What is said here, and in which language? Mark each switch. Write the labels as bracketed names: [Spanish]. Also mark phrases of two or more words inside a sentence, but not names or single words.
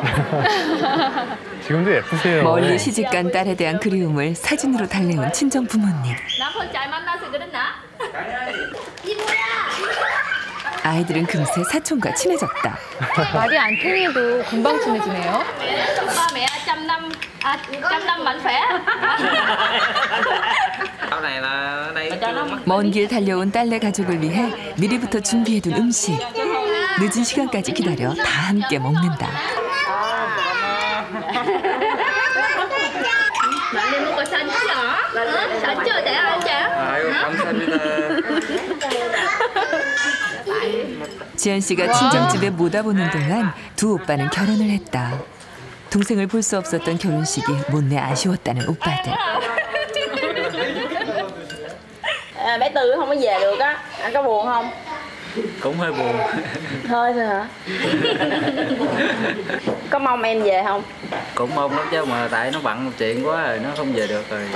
[Korean] 지금도 예쁘세요. 멀리 시집간 딸에 대한 그리움을 사진으로 달래온 친정 부모님. 남편 잘 만나서 그랬나? 아이들은 금세 사촌과 친해졌다. 말이 안 통해도 금방 친해지네요. [Vietnamese] Ba mẹ trăm năm mạnh khỏe. [Korean] 먼 길 달려온 딸네 가족을 위해 미리부터 준비해둔 음식. 늦은 시간까지 기다려 다 함께 먹는다. 많이 먹고 산죠? 산죠? 내가 알죠? 아유, 감사합니다. 지연 씨가 친정집에 못 와보는 동안 두 오빠는 결혼을 했다. 동생을 볼 수 없었던 결혼식이 못내 아쉬웠다는 오빠들. [Vietnamese] Bé Tư không có về được á, anh có buồn không? Cũng hơi buồn. Thôi thôi hả? Có mong em về không? Cũng mong lắm chứ mà tại nó bận một chuyện quá rồi nó không về được rồi.